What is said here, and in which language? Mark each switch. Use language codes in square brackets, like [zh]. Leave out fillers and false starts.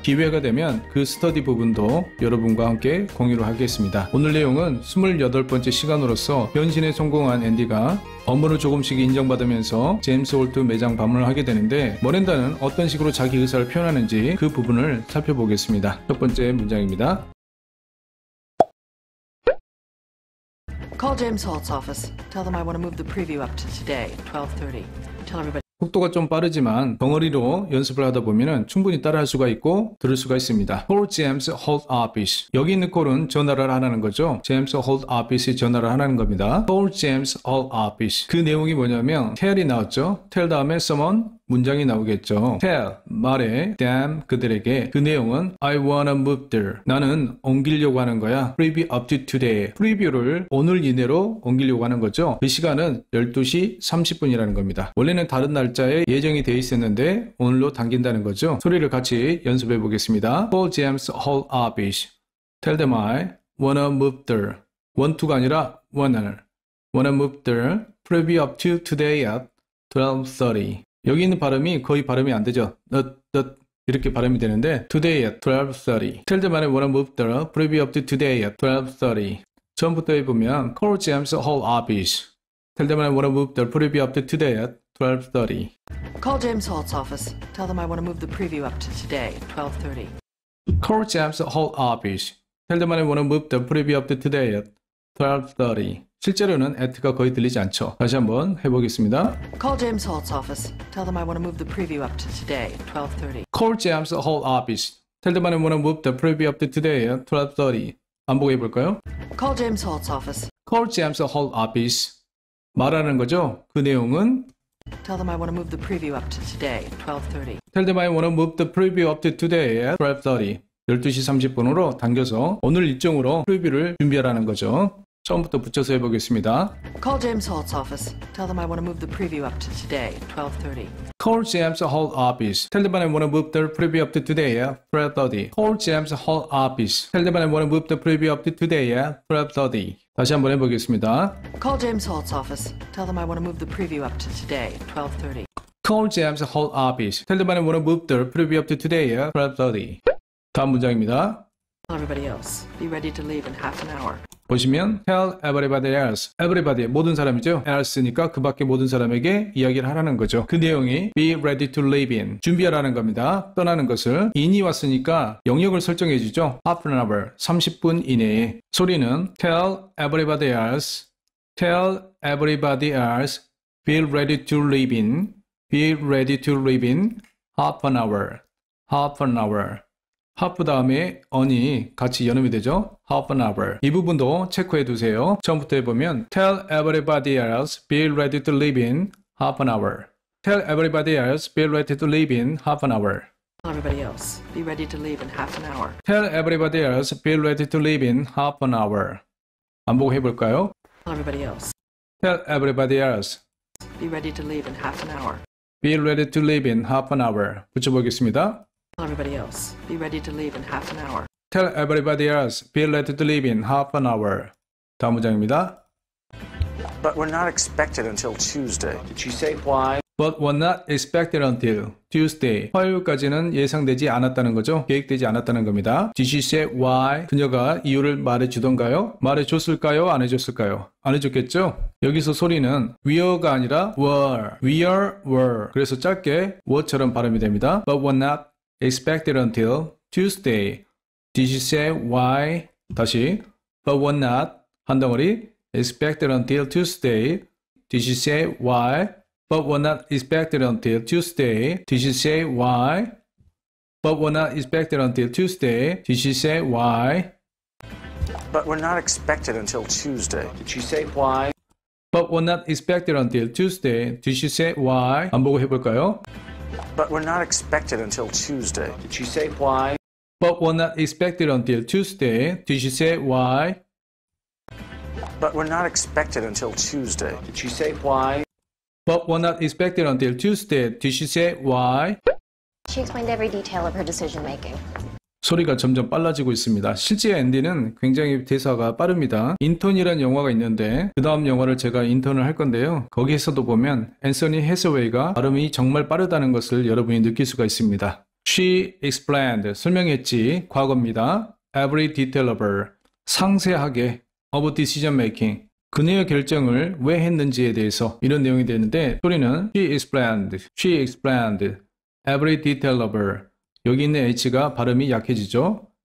[ko] 기회가 되면 그 스터디 부분도 여러분과 함께 공유를 하겠습니다. 오늘 내용은 28번째 시간으로서 변신에 성공한 앤디가 업무를 조금씩 인정받으면서 제임스 홀트 매장 방문을 하게 되는데, 머렌다는 어떤 식으로 자기 의사를 표현하는지 그 부분을 살펴보겠습니다. 첫 번째 문장입니다. [en] Call James Holt's office. Tell them I want to move the preview up to today, 12:30. Tell everybody. [ko] 속도가 좀 빠르지만 덩어리로 연습을 하다 보면 충분히 따라할 수가 있고 들을 수가 있습니다. [en] Call James Holt Office. [ko] 여기 있는 콜은 전화를 하라는 거죠. James Holt Office에 전화를 하라는 겁니다. [en] Call James Holt Office. [ko] 그 내용이 뭐냐면 tell이 나왔죠. tell 다음에 someone 문장이 나오겠죠. [en] tell [ko] 말해 [en] them [ko] 그들에게. 그 내용은 [en] I wanna move there. [ko] 나는 옮기려고 하는 거야. [en] preview up to today. [ko] 프리뷰를 오늘 이내로 옮기려고 하는 거죠. 그 시간은 12시 30분이라는 겁니다. 원래는 다른 날짜에 예정이 돼 있었는데 오늘로 당긴다는 거죠. 소리를 같이 연습해 보겠습니다. [en] Call James Holt Office. Tell them I wanna move there. want to가 [ko] 아니라 [en] wanna move there. preview up to today at 12:30. [ko] 여기 있는 발음이 거의 발음이 안 되죠. 이렇게 발음이 되는데 [en] today at 12:30. Tell them I wanna move there. preview up to today at 12:30. [ko] 처음부터 해보면 [en] Call James Holt Office. Tell them I wanna move there. preview up to today at 12:30. Call James Holt's office. Tell them I want to move the preview up to today, 12:30. Call James Holt Office. Tell them I wanna move the preview up to today at 12:30. [ko] 실제로는 at가 거의 들리지 않죠. 다시 한번 해보겠습니다. [en] Call James Holt's office. Tell them I want to move the preview up to today, 12:30. Call James Holt Office. Tell them I wanna move the preview up to today at 12:30. [ko] 반복해 볼까요? [en] Call James Holt's office. Call James Holt Office. [ko] 말하는 거죠. 그 내용은 [en] Tell them I want to move the preview up to today, 12:30. Tell them I wanna move the preview up to today at 12:30. [ko] 12시 30분으로 당겨서 오늘 일정으로 프리뷰를 준비하라는 거죠. 처음부터 붙여서 해보겠습니다. [en] Call James Holt's office. Tell them I want to move the preview up to today, 12:30. Call James Holt Office. Tell them I wanna move the preview up to today at 12:30. Call James Holt Office. Tell them I wanna move the preview up to today at 12:30. [ko] 다시 한번 해보겠습니다. [en] Call James Holt's office. Tell them I want to move the preview up to today, 12:30. Call James Holt Office. Tell them I wanna move the preview up to today at 12:30. [ko] 다음 문장입니다. [en] Tell everybody else. Be ready to leave in half an hour. [ko] 보시면 [en] tell everybody else. [ko] everybody 모든 사람이죠. else니까 그 밖에 모든 사람에게 이야기를 하라는 거죠. 그 내용이 [en] be ready to leave in. [ko] 준비하라는 겁니다. 떠나는 것을. in이 왔으니까 영역을 설정해 주죠. [en] half an hour. [ko] 30분 이내에. 소리는 [en] tell everybody else. tell everybody else. be ready to leave in. be ready to leave in half an hour. half an hour. [ko] half 다음에 on이 같이 연음이 되죠. [en] half an hour. [ko] 이 부분도 체크해 두세요. 처음부터 해보면 [en] Tell everybody else be ready to leave in half an hour. Tell everybody else be ready to leave in half an hour. Tell everybody else. Be ready to leave in half an hour. Tell everybody else be ready to leave in half an hour. [ko] 반복해 볼까요? [en] Tell everybody else. Tell everybody else Be ready to leave in half an hour. be ready to leave in half an hour. [ko] 붙여보겠습니다. [en] Tell everybody else. Be ready to leave in half an hour. Tell everybody else be ready to leave in half an hour. [ko] 다음 문장입니다. [en] But we're not expected until Tuesday. Did she say why? But were not expected until Tuesday. [ko] 화요일까지는 예상되지 않았다는 거죠. 계획되지 않았다는 겁니다. [en] Did she say why? [ko] 그녀가 이유를 말해주던가요? 말해줬을까요? 안 해줬을까요? 안 해줬겠죠? 여기서 소리는 were가 아니라 were. 그래서 짧게 were처럼 발음이 됩니다. [en] But were not expected until Tuesday. Did she say why? [ko] 다시. [en] But were not [ko] 한 덩어리 [en] expected until Tuesday. Did she say why? But were not expected until Tuesday. Did she say why? But were not expected until Tuesday. Did she say why? But we're not expected until Tuesday. Did she say why? But were not expected until Tuesday. Did she say why? [ko] 반복을 해볼까요? [en] But we're not expected until Tuesday. Did she say why? But were not expected until Tuesday. Did she say why? But we're not expected until Tuesday. Did she say why? But were not expected until Tuesday. Did she say why? She explained every detail of her decision making. [ko] 소리가 점점 빨라지고 있습니다. 실제 앤디는 굉장히 대사가 빠릅니다. 인턴이라는 영화가 있는데 그 다음 영화를 제가 인턴을 할 건데요. 거기에서도 보면 앤서니 해서웨이가 발음이 정말 빠르다는 것을 여러분이 느낄 수가 있습니다. [en] She explained, [ko] 설명했지, 과거입니다. [en] Every detail of her, [ko] 상세하게, [en] of decision making, [ko] 그녀의 결정을 왜 했는지에 대해서 이런 내용이 되는데 소리는 [en] she explained, every detail of her, [ko] 여기 있는 H가 발음이 약해지죠.